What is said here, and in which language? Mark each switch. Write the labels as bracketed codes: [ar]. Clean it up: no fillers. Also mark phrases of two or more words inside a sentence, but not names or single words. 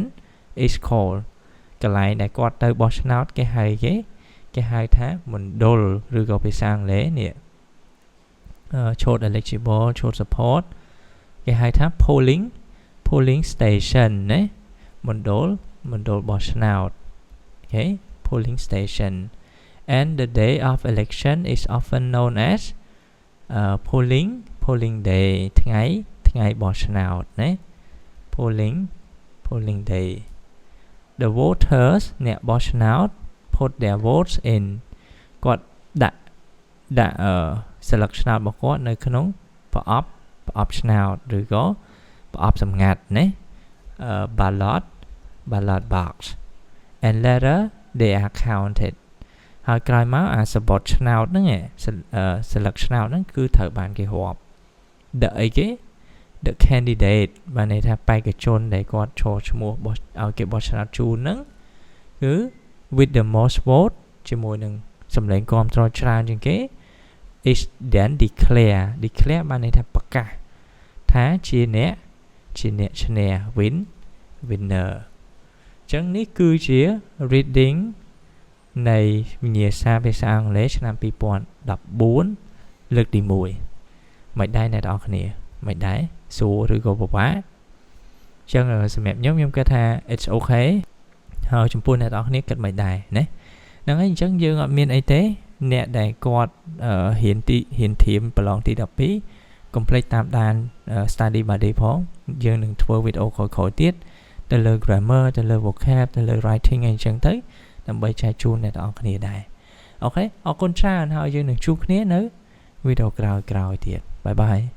[en] is called [km] កន្លែងដែលគាត់ទៅបោះឆ្នោតគេហៅថាមណ្ឌលឬក៏ភាសាអង់គ្លេសនេះ [en] short eligible short support [km] គេហៅថា [en] polling station [km] ណាមណ្ឌលបោះឆ្នោតអូខេ [en] polling station and the day of election is often known as polling day [km] ថ្ងៃបោះឆ្នោតណា [en] polling day the voters [km] អ្នកបោះឆ្នោត [en] put their votes in [km] គាត់ដាក់ស្លឹកឆ្នោតរបស់គាត់នៅក្នុងប្រអប់ឆ្នោតឬក៏ប្រអប់សម្ងាត់ណា [en] ballot box and later they are counted [km] ហើយក្រោយមកអាសបត់ឆ្នោតហ្នឹងស្លឹកឆ្នោតហ្នឹងគឺត្រូវបានគេរាប់ [en] the candidate [km] បានន័យថាបេក្ខជនដែលគាត់ចូលឈ្មោះឲ្យគេបោះឆ្នោតជូនហ្នឹងគឺ [en] with the most vote [km] ជាមួយនឹងសម្លេងគាំទ្រច្រើនជាងគេ [en] is then declare [km] បានន័យថា ប្រកាសថាជាអ្នកឈ្នះ winner អញ្ចឹងនេះគឺជា reading នៃវិញ្ញាសាភាសាអង់គ្លេសឆ្នាំ2014លើកទី1មិនដែរ អ្នកនរអគ្នាមិនដែរសួរឬក៏ពិបាកអញ្ចឹងសម្រាប់ខ្ញុំគិតថា [en] it's okay [km] ហើយចំ ពោះអ្នកនរគ្នាគិតមិនដែរណាហ្នឹងហើយអញ្ចឹងយើងអត់មានអីទេអ្នកដែលគាត់ហ៊ានធៀមប្រឡងទី12 complete តាមដាន [en] study buddy [km] ផងយើងនឹងធ្វើវីដេអូក្រោយៗទៀតទៅលើ grammar ទៅលើ vocab ទៅលើ writing អីចឹងទៅដើម្បីចែកជូនអ្នកនរគ្នាដែរអូខេអរគុណច្រើនហើយយើងនឹងជួបគ្នានៅវីដេអូក្រោយៗទៀតបាយបាយ